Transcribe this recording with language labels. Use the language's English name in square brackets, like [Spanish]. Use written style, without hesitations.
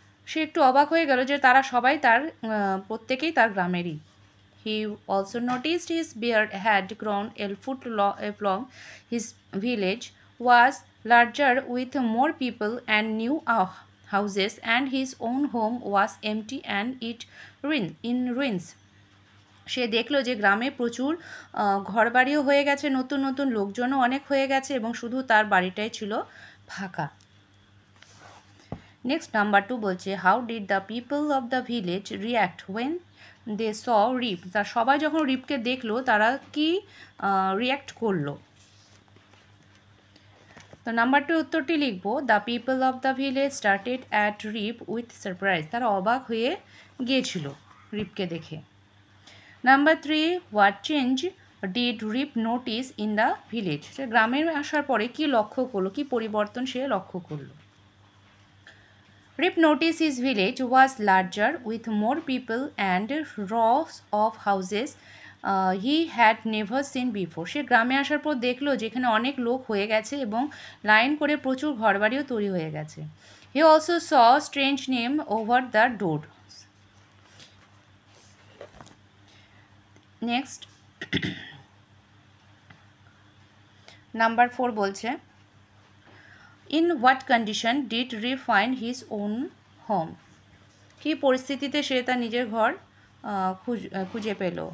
[Bangla] সে একটু অবাক হয়ে গেল যে তারা সবাই প্রত্যেকেই তার গ্রামেরই। [English] He also noticed his beard had grown a foot long. His village was larger with more people and new houses, and his own home was empty and in ruins. [Bangla] সে দেখলো যে গ্রামে প্রচুর ঘরবাড়িও হয়ে গেছে, নতুন নতুন লোকজনও অনেক হয়ে গেছে এবং শুধু তার বাড়িটাই ছিল ফাঁকা। [English] Next number 2 বলছে, how did the people of the village react when they saw Rip. [Bangla] তার সবাই যখন রিপকে দেখলো তারা কি রিয়্যাক্ট করলো। তো নাম্বার 2 উত্তরটি লিখব, [English] The people of the village started at Rip with surprise. [Bangla] তারা অবাক হয়ে গিয়েছিল রিপকে দেখে। [English] Number 3, what change did Rip notice in the village. [Bangla] সে গ্রামে আসার পরে কি লক্ষ্য করলো, কি পরিবর্তন সে লক্ষ্য করলো। [English] Rip noticed his village was larger with more people and rows of houses he had never seen before. [Bangla] সে গ্রামে আসার পর দেখলো যেখানে অনেক লোক হয়ে গেছে এবং লাইন করে প্রচুর ঘরবাড়িও তৈরি হয়ে গেছে। [English] He also saw strange name over the door. Next, number 4 বলছে, in what condition did Rip find his own home. [Bangla] কী পরিস্থিতিতে সে তার নিজের ঘর খুঁজে পেল।